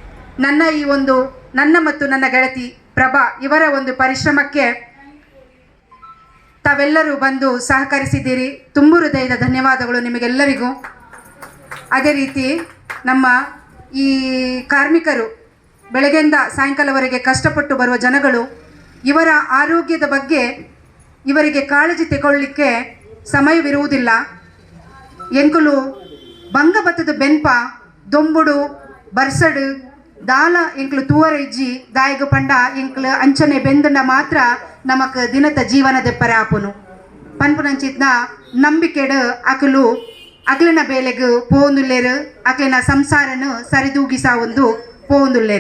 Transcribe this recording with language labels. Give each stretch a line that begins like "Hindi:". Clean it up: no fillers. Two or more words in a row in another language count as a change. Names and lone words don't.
Kannada: ನನ್ನ ಮತ್ತು ನನ್ನ ಗೆಳತಿ ಪ್ರಭಾ ಇವರ ಒಂದು ಪರಿಶ್ರಮಕ್ಕೆ ತಾವೆಲ್ಲರೂ ಬಂದು ಸಹಕರಿಸಿದ್ದೀರಿ. ತುಂಬು ಹೃದಯದ ಧನ್ಯವಾದಗಳು ನಿಮಗೆಲ್ಲರಿಗೂ. ಅದೇ ರೀತಿ ನಮ್ಮ ಈ ಕಾರ್ಮಿಕರು ಬೆಳಗ್ಗೆಯಿಂದ ಸಾಯಂಕಾಲವರೆಗೆ ಕಷ್ಟಪಟ್ಟು ಬರುವ ಜನಗಳು, ಇವರ ಆರೋಗ್ಯದ ಬಗ್ಗೆ ಇವರಿಗೆ ಕಾಳಜಿ ತಗೊಳ್ಳಿಕ್ಕೆ ಸಮಯವಿರುವುದಿಲ್ಲ.
Tulu: ಎಂಕುಲು ಬಂಗಬತ್ತದ ಬೆನ್ಪ ದೊಂಬುಡು ಬರ್ಸಡು ದಾಲ ಎಂಕ್ಲು ತೂವರ ಇಜ್ಜಿ ದಾಯಗ ಪಂಡ ಎಂಕ್ಲು ಅಂಚನೆ ಬೆಂದನ ಮಾತ್ರ ನಮಕ್ ದಿನದ ಜೀವನದ ಪರ ಆಪುನು ಪನ್ಪುನಂಚಿತ್ನ ನಂಬಿಕೆಡು ಅಕಲು ಅಕ್ಲಿನ ಬೇಲೆಗ್ ಪೋಂದುಲ್ಲೇರು, ಅಕ್ಲಿನ ಸಂಸಾರನು ಸರಿದೂಗಿಸ ಒಂದು ಪೋಂದುಲ್ಲೇರು.